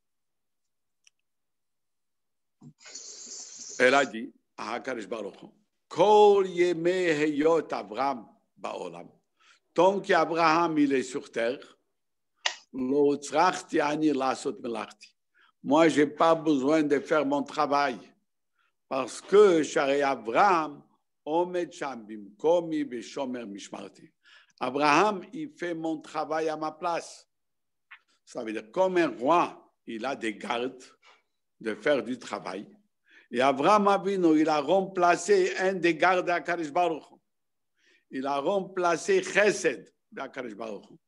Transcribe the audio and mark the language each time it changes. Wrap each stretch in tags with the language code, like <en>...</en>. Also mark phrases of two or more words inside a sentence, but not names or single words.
<fr>Elle a dit à Hakadosh Baruch Hu,</fr> <he>כל ימי היות אברהם בעולם.</he> <fr>Tant qu'Abraham il est sur terre,</fr> <he>לא הוצרכתי אני לעשות מלאכתי.</he> <fr>Moi, je n'ai pas besoin de faire mon travail parce que</fr> <he>שהרי אברהם עומד שם במקומי ושומר משמרתי.</he> <fr>Abraham, il fait mon travail à ma place. Ça veut dire comme un roi, il a des gardes de faire du travail. Et Abraham Avinu, il a remplacé un des gardes d'Akadosh Baruch Hu. Il a remplacé Chesed d'Akadosh Baruch Hu.</fr>